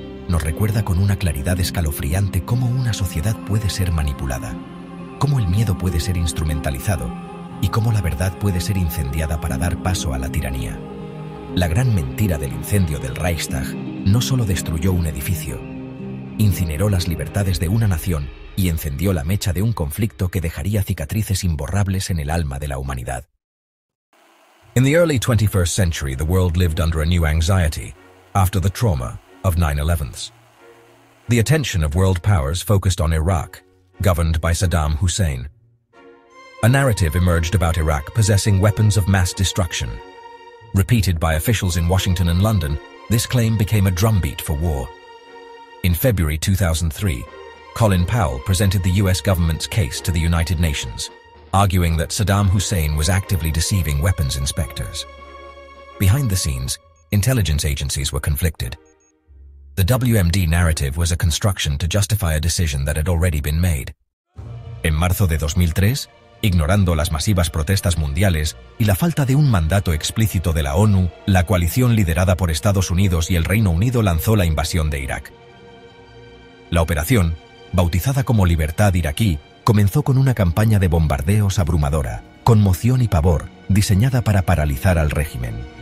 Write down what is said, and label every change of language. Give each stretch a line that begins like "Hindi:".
Spanish: Nos recuerda con una claridad escalofriante cómo una sociedad puede ser manipulada, cómo el miedo puede ser instrumentalizado y cómo la verdad puede ser incendiada para dar paso a la tiranía. La gran mentira del incendio del Reichstag no solo destruyó un edificio, incineró las libertades de una nación y encendió la mecha de un conflicto que dejaría cicatrices imborrables en el alma de la humanidad.
English: In the early 21st century, the world lived under a new anxiety after the trauma of 9/11. The attention of world powers focused on Iraq, governed by Saddam Hussein. A narrative emerged about Iraq possessing weapons of mass destruction. Repeated by officials in Washington and London, this claim became a drumbeat for war. In February 2003, Colin Powell presented the US government's case to the United Nations, arguing that Saddam Hussein was actively deceiving weapons inspectors. Behind the scenes, intelligence agencies were conflicted. The WMD narrative was a construction to justify a decision that had already been made.
Spanish: En marzo de 2003, ignorando las masivas protestas mundiales y la falta de un mandato explícito de la ONU, la coalición liderada por Estados Unidos y el Reino Unido lanzó la invasión de Irak. La operación, bautizada como Libertad Iraquí, comenzó con una campaña de bombardeos abrumadora, conmoción y pavor, diseñada para paralizar al régimen.